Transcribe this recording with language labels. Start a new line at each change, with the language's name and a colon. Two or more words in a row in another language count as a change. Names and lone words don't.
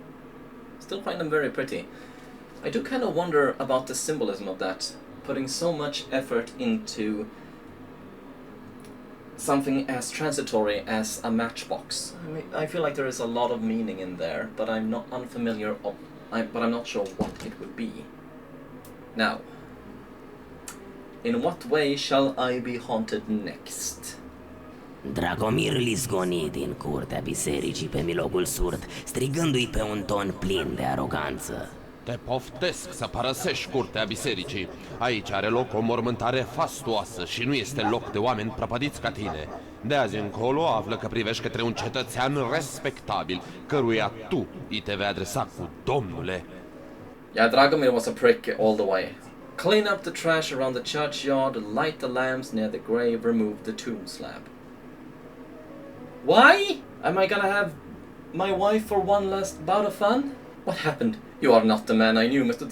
English: Still find them very pretty. I do kind of wonder about the symbolism of that, putting so much effort into something as transitory as a matchbox. I mean, I feel like there is a lot of meaning in there, but I'm not unfamiliar of, but I'm not sure what it would be. Now, in what way shall I be haunted next?
Romanian: Dragomir îl izgoni din curtea bisericii pe milogul surd, strigându-i pe un ton plin de aroganță. Te poftesc să părăsești curtea bisericii. Aici are loc o mormântare fastuoasă și nu este loc de oameni prăpădiți ca tine. De azi încolo află că privești către un cetățean respectabil, căruia tu îi te vei adresa cu domnule.
English: Yeah, Dragomir was a prick all the way. Clean up the trash around the churchyard, light the lamps near the grave, remove the tomb slab. Why? Am I gonna have my wife for one last bout of fun? What happened? You are not the man I knew, Mr.